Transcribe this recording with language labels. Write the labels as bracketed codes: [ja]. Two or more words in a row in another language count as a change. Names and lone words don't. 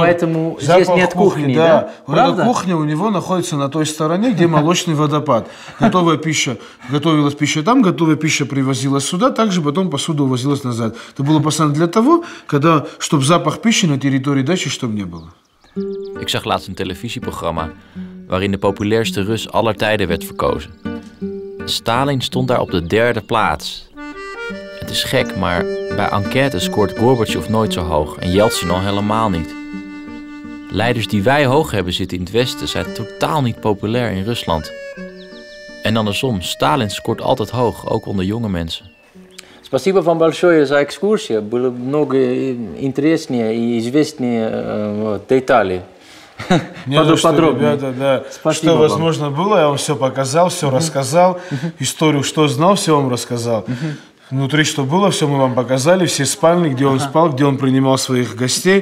[ru] поэтому здесь нет кухни, да? Вот эта кухня у него находится на той стороне, где молочный водопад. Готовая пища, готовилась пища там, готовая пища привозилась сюда, также потом посуда увозилась назад. Это было постоянно для того, чтобы запах пищи на территории дачи, чтобы не было. [nl] Ik zag laatst een televisieprogramma waarin de populairste Rus aller tijden werd verkozen. Stalin stond daar op de 3e plaats. Het is gek, maar bij enquêtes scoort Gorbachev nooit zo hoog en Yeltsin al helemaal niet. Leiders die wij hoog hebben zitten in het Westen zijn totaal niet populair in Rusland. En andersom, Stalin scoort altijd hoog, ook onder jonge mensen. [ru] Спасибо вам большое за экскурсию. Было много интереснее и известнее деталей. Подробнее. Ребята, да. Что возможно было, я вам все показал, все рассказал. Историю, что знал, все вам рассказал. Внутри что было, все мы вам показали, все спальни, где он спал, где он принимал своих гостей.